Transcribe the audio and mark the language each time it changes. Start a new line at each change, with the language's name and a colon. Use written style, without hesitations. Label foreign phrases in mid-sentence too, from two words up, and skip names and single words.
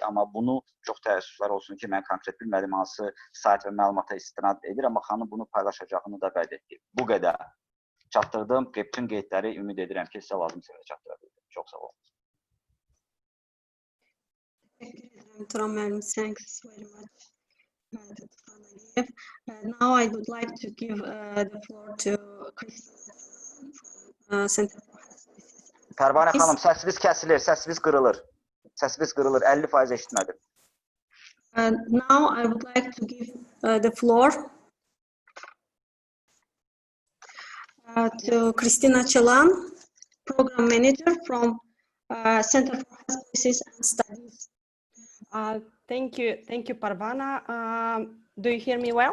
Azerbaijani: Amma bunu çox təəssüflər olsun ki, mən konkret bilmədim hansı sayt və məlumata istinad edir, amma xanım bunu paylaşacağını da vəd etdi. Bu qədər. Çatdırdım, bütün qeydləri ümid edirəm ki, sizə lazım seviyyə çatdıra bildim. Çox sağ olun. Turan müəllim,
English: thanks very much. Now I would like to give the floor to Center for Health.
Azerbaijani: Pərvanə xanım, səsiniz kəsilir, səsiniz qırılır. Səsiniz qırılır, 50% eşitmədim.
English: Now I would like to give the floor to Christina Chelan, Program Manager from Center for Health Policies and Studies. Thank you, Parvana. Do you hear me well?